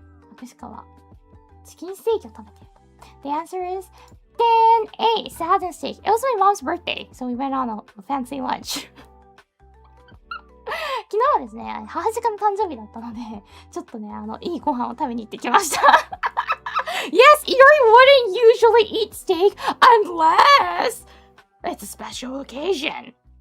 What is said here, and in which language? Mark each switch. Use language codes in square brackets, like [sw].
[ja] 博士課はチキンステーキを食べている。 [en] The answer is then A, salad and steak. It was my mom's birthday, so we went on a fancy lunch. [ja] 昨日はですね、母親の誕生日だったので、ちょっとね、いいご飯を食べに行ってきました。 [en] Yes, Iori wouldn't usually eat steak unless it's a special occasion.